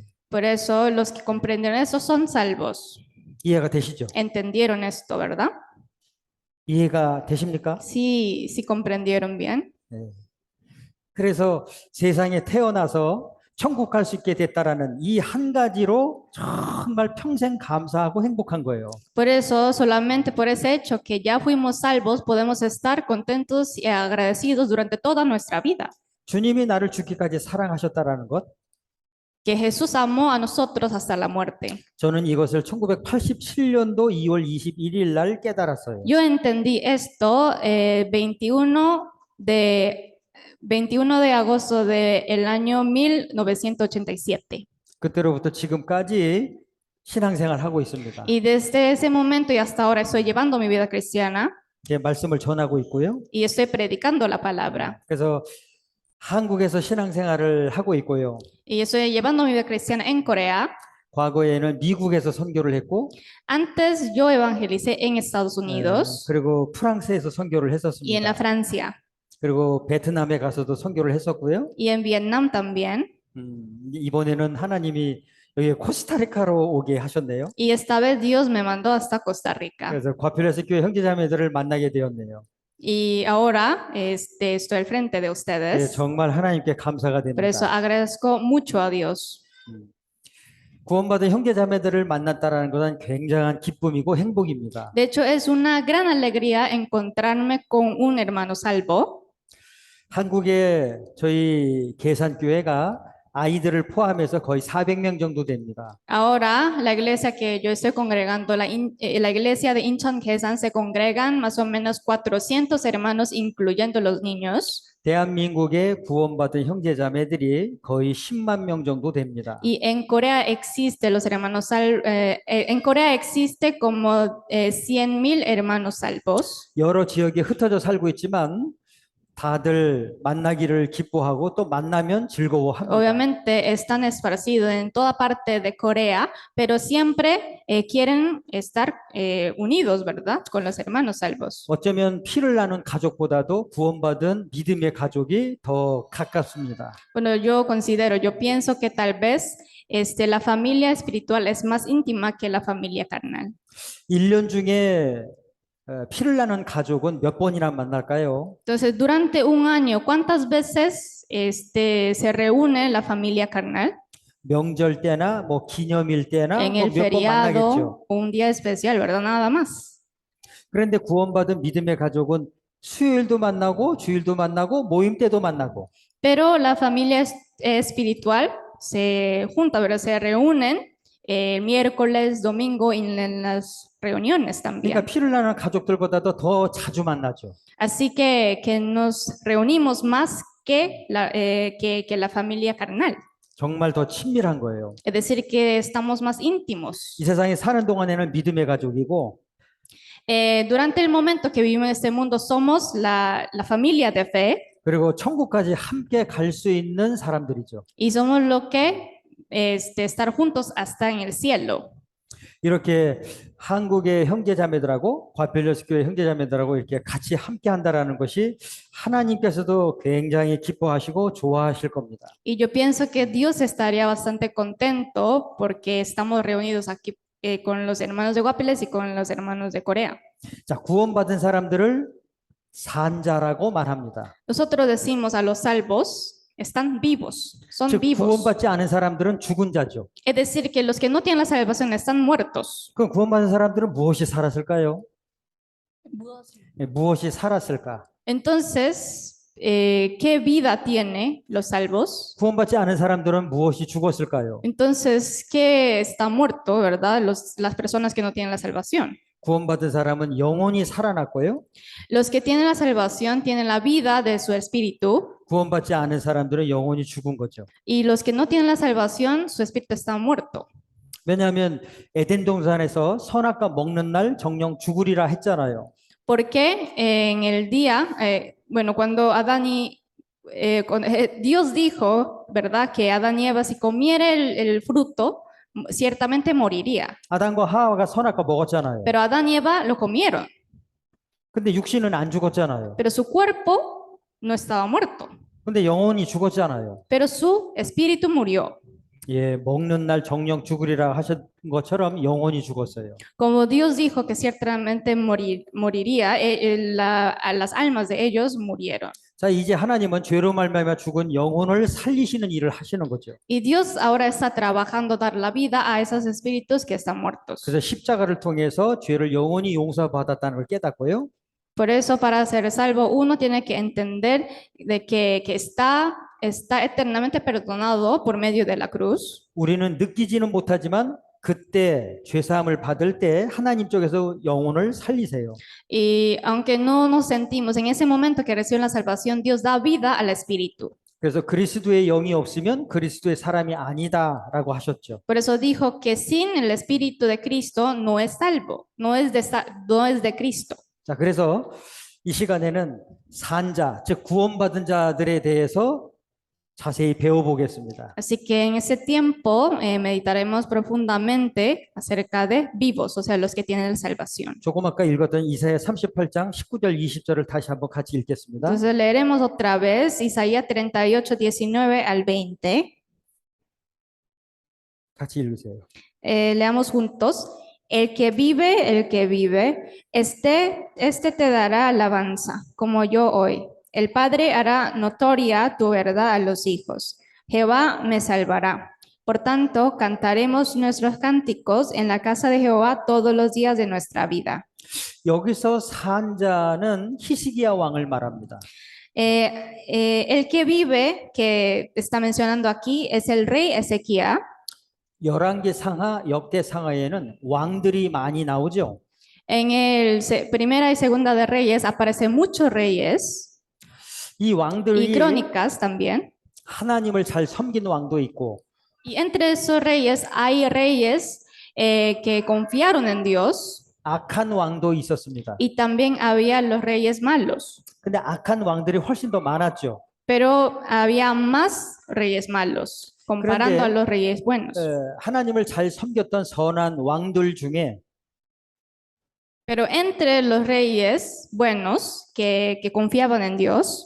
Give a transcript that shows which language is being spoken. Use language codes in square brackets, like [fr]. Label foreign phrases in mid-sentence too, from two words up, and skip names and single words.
[es] Por eso los que comprendieron eso son salvos. [ko] 이해가 되시죠? [es] Entendieron esto, ¿verdad? [ko] 이해가 되십니까? [es] Sí comprendieron bien. [ko] 네. 그래서 세상에 태어나서 천국 갈 수 있게 됐다라는 이 한 가지로 정말 평생 감사하고 행복한 거예요. [es] Por eso, solamente por ese hecho que ya fuimos salvos, podemos estar contentos y agradecidos durante toda nuestra vida. [ko] 주님이 나를 죽기까지 사랑하셨다라는 것, [es] Que Jesús amó a nosotros hasta la muerte. [ko] 저는 이것을 1987년도 2월 21일 날 깨달았어요. [es] Yo entendí esto 21 de agosto del año 1987. [ko] 그때로부터 지금까지 신앙생활 하고 있습니다. [es] Y desde ese momento y hasta ahora estoy llevando mi vida cristiana [ko] 제 말씀을 전하고 있고요. [es] y estoy predicando la palabra. [ko] 그래서 한국에서 신앙생활을 하고 있고요. [es] Y estoy llevando mi vida cristiana en Corea. [ko] 과거에는 미국에서 선교를 했고, [es] Antes yo evangelicé en Estados Unidos [ko] 그리고 프랑스에서 선교를 [es] y en [ko] 했었습니다. [es] la Francia [ko] 그리고 베트남에 가서도 선교를 했었고요. [es] y en Vietnam también. [ko] 이번에는 하나님이 여기 코스타리카로 오게 하셨네요. [es] Y esta vez Dios me mandó hasta Costa Rica. [ko] 그래서 과필에서 교회 형제자매들을 만나게 되었네요. [es] Y ahora estoy al frente de [ko] 예, [es] ustedes. [ko] 정말 하나님께 감사가 [es] Por eso [ko] 됩니다. [es] agradezco mucho a Dios. [ko] 구원받은 형제자매들을 만났다라는 것은 굉장한 기쁨이고 행복입니다. [es] De hecho, es una gran alegría encontrarme con un hermano salvo. [ko] 한국의 저희 계산교회가 아이들을 포함해서 거의 400명 정도 됩니다. [es] Ahora, la iglesia que yo estoy congregando, la iglesia de Incheon Kesan, se congregan más o menos 400 hermanos, incluyendo los niños. [ko] 대한민국의 구원받은 형제자매들이 거의 10만 명 정도 됩니다. [es] Y en Corea existe los hermanos en Corea existe como 100,000 hermanos salvos. [ko] 여러 지역에 흩어져 살고 있지만 다들 만나기를 기뻐하고 또 만나면 즐거워합니다. [es] Obviamente están esparcidos en toda parte de Corea, pero siempre quieren estar unidos, ¿verdad? Con los hermanos salvos. [ko] 어쩌면 피를 나눈 가족보다도 구원받은 믿음의 가족이 더 가깝습니다. [es] Bueno, yo pienso que tal vez la familia espiritual es más íntima que la familia carnal. [ko] 1년 중에 피를 나눈 가족은 몇 번이나 만날까요? [es] Entonces, durante un año, ¿cuántas veces se reúne la familia carnal? [ko] 명절 때나 뭐 기념일 때나 [es] En [ko] 뭐 [es] el [ko] 몇 번 만나겠죠. [es] feriado, un día especial, ¿verdad? Nada más. [ko] 그런데 구원받은 믿음의 가족은 수요일도 만나고 주일도 만나고 모임 때도 만나고 [es] Pero la familia espiritual se junta, ¿verdad? Se reúnen miércoles, domingo y en las reuniones [ko] 그러니까 [es] también. [ko] 피를 나눈 가족들보다도 더 자주 만나죠. [es] Así que nos reunimos más que la familia carnal. [ko] 정말 더 친밀한 거예요. [es] Es decir, que estamos más íntimos. [ko] 이 세상에 사는 동안에는 믿음의 가족이고 [es] Durante el momento que vivimos en este mundo, somos la familia de fe [ko] 그리고 천국까지 함께 갈 수 있는 사람들이죠. [es] y somos lo que estar juntos hasta en el cielo. [ko] 이렇게 한국의 형제자매들하고 과필려스교회 형제자매들하고 이렇게 같이 함께 한다라는 것이 하나님께서도 굉장히 기뻐하시고 좋아하실 겁니다. [es] Y yo pienso que Dios estaría bastante contento porque estamos reunidos aquí con los hermanos de Guapiles y con los hermanos de Corea. [ko] 자, 구원받은 사람들을 산자라고 말합니다. [es] Nosotros decimos a los salvos, están vivos, son [ko] 즉 [es] vivos. [ko] 구원받지 않은 사람들은 죽은 자죠. [es] Es decir, que los que no tienen la salvación están muertos. [ko] 그럼 구원받은 사람들은 무엇이 살았을까요? 무엇이 살았을까? [es] Entonces, ¿qué vida tiene los salvos? [ko] 구원받지 않은 사람들은 무엇이 죽었을까요? [es] Entonces, ¿qué está muerto, verdad? Las personas que no tienen la salvación. [ko] 구원받은 사람은 영혼이 살아났고요. [es] Los que tienen la salvación tienen la vida de su espíritu. [ko] 구원받지 않은 사람들은 영혼이 죽은 거죠. [es] Y los que no tienen la salvación, su espíritu está muerto. [ko] 왜냐하면 에덴 동산에서 선악과 먹는 날 정령 죽으리라 했잖아요. [es] Porque en el día, bueno, cuando Dios dijo, ¿verdad? Que Adán y Eva, si comiera el fruto, ciertamente moriría. [ko] 아담과 하와가 선악과 먹었잖아요. [es] Pero Adán y Eva lo comieron, [ko] 근데 육신은 안 죽었잖아요. [es] pero su cuerpo no estaba muerto, [ko] 근데 영혼이 죽었잖아요. [es] pero su espíritu murió. [ko] 예, 먹는 날 정령 죽으리라 하신 것처럼 영혼이 죽었어요. [es] Como Dios dijo que ciertamente moriría, las almas de ellos murieron. [ko] 자, 이제 하나님은 죄로 말미암아 죽은 영혼을 살리시는 일을 하시는 거죠. [es] Y Dios ahora está trabajando dar la vida a esos espíritus que están muertos. [ko] 그래서 십자가를 통해서 죄를 영원히 용서받았다는 걸 깨닫고요. [es] Por eso, para ser salvo, uno tiene que entender de que está eternamente perdonado por medio de la cruz. [ko] 우리는 느끼지는 못하지만 그때 죄사함을 받을 때 하나님 쪽에서 영혼을 살리세요. [es] Y aunque no nos sentimos en ese momento que reciben la salvación, Dios da vida al espíritu. [ko] 그래서 그리스도의 영이 없으면 그리스도의 사람이 아니다라고 하셨죠. [es] Por eso dijo que sin el espíritu de Cristo no es salvo, no es de Cristo. [ko] 자, 그래서 이 시간에는 산자, 즉 구원받은 자들에 대해서 자세히 배워보겠습니다. [es] Así que en ese tiempo meditaremos profundamente acerca de vivos, o sea, los que tienen la salvación. [ko] 조금 아까 읽었던 이사야 38장 19절 20절을 다시 한번 같이 읽겠습니다. [es] Entonces leeremos otra vez Isaías 38, 19 al 20. [ko] 같이 읽으세요. [es] Leamos juntos. El que vive, este te dará alabanza, como yo hoy. El Padre hará notoria tu verdad a los hijos. Jehová me salvará. Por tanto, cantaremos nuestros cánticos en la casa de Jehová todos los días de nuestra vida. [ko] 여기서 산자는 히스기야 왕을 말합니다. [es] El que vive, que está mencionando aquí, es el rey Ezequiel. [ko] 열왕기 상하, 역대 상하에는 왕들이 많이 나오죠. [es] En el primera y segunda de Reyes aparecen muchos reyes [ko] 이 [es] y [ko] 왕들이 [es] crónicas también. [ko] 하나님을 잘 섬긴 왕도 있고 [es] Y entre esos reyes hay reyes que confiaron en Dios [ko] 악한 왕도 있었습니다. [es] y también había los reyes malos. [ko] 근데 악한 왕들이 훨씬 더 많았죠. [es] Pero había más reyes malos comparando a los reyes buenos. [ko] 하나님을 잘 섬겼던 선한 왕들 중에 [es] Pero entre los reyes buenos que confiaban en Dios